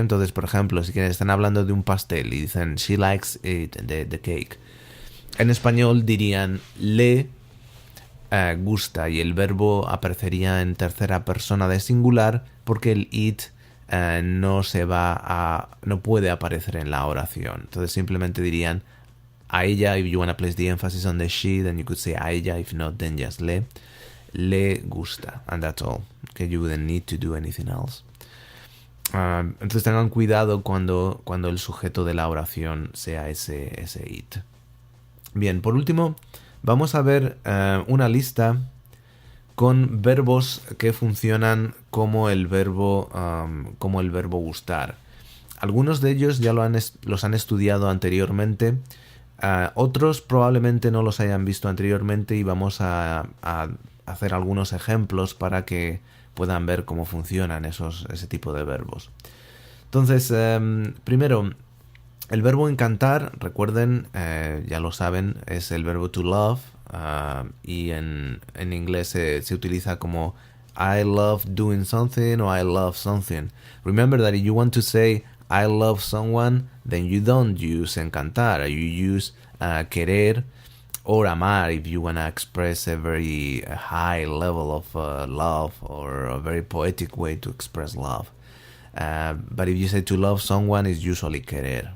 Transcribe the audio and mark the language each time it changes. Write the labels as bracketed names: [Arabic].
[Spanish] Entonces, por ejemplo, si están hablando de un pastel y dicen [English] she likes it, the cake, [Spanish] en español dirían le gusta y el verbo aparecería en tercera persona de singular porque el it no puede aparecer en la oración. Entonces simplemente dirían a ella. [English] If you want to place the emphasis on the she, then you could say a ella. If not, then just le gusta, and that's all. Okay, you wouldn't need to do anything else. [Spanish] Entonces tengan cuidado cuando el sujeto de la oración sea ese it. Bien, por último, vamos a ver una lista con verbos que funcionan como el verbo gustar. Algunos de ellos ya los han estudiado anteriormente. Otros probablemente no los hayan visto anteriormente y vamos a hacer algunos ejemplos para que puedan ver cómo funcionan ese tipo de verbos. Entonces, primero, el verbo encantar, recuerden, ya lo saben, es el verbo to love y en inglés se utiliza como [English] I love doing something [Spanish] o [English] I love something. Remember that if you want to say I love someone, then you don't use encantar. You use querer or amar if you want to express a very high level of love or a very poetic way to express love. But if you say to love someone, it's usually querer.